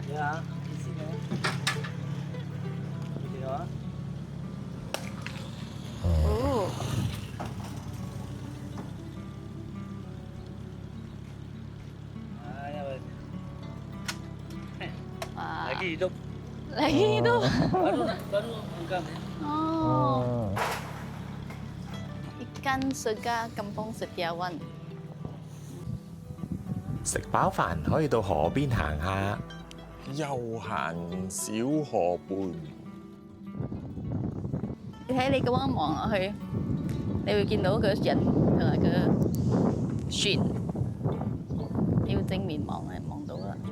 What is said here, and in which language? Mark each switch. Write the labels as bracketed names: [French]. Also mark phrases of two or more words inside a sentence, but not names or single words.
[Cantonese] 對啊，以前嘅，記住啊！哦，哇， [Malay] lagi hidup. lagi hidup. Baru buka. Oh. Ikan segar Kampung Setiawan。 [Cantonese] 食飽飯可以到河邊行下，悠閒小河畔。你睇你咁樣望落去，你會見到個人同埋個船，你要正面望係望到啦。